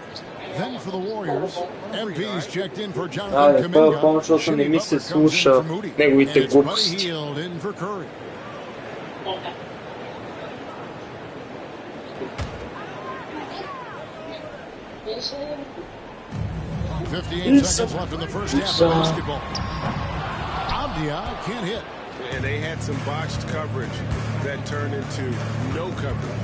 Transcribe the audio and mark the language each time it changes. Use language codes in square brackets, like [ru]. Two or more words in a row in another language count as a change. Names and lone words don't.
[en] Then for the Warriors, MP's checked in for Jonathan Kuminga. [bg] Защото не ми се слуша неговите глупости. [en] Hield in for Curry. "58 seconds left in the first half of basketball. Abdia can't hit. And they had some botched coverage that turned into no coverage.